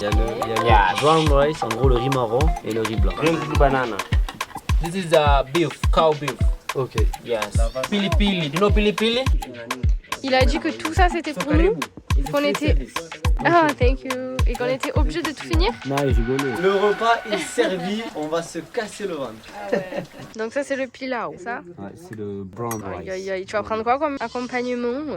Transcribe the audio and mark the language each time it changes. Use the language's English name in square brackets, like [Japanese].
[French] Il y a le brown rice, en gros le riz marron et le riz blanc. [English] Green banana. This is the beef, cow beef. Ok. Yes. Pili pili. You know pili pili? [French] Il a dit que tout ça c'était pour nous, qu'on était... [English] Ah, thank you. [French] Et qu'on était obligé de tout finir. Non, il rigolait. Le repas est servi, on va se casser le ventre. Donc ça c'est le pilau, ça. Ouais, c'est le brown Aïe, [English] rice. [French] aïe, aïe. Tu vas prendre quoi comme accompagnement